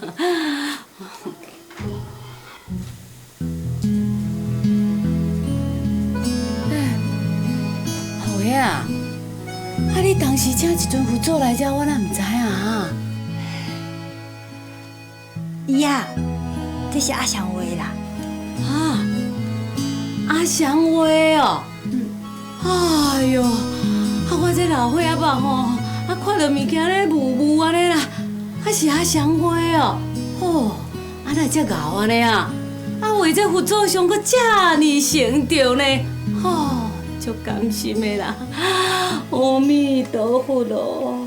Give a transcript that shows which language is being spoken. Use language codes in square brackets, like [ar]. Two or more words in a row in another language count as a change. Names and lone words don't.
[nan] 好呀，啊你当时请一尊佛祖来遮，我哪毋知啊哈。姨啊，这是阿翔画的啦。啊，阿翔画哦。哎哟，啊我这老岁仔目吼，啊看到物件咧雾安尼啦，啊是阿翔画哦。哦，啊哪遮牛安尼啊？啊为这佛祖上阁遮尔成就呢？哦，足甘心的啦。阿弥陀佛咯。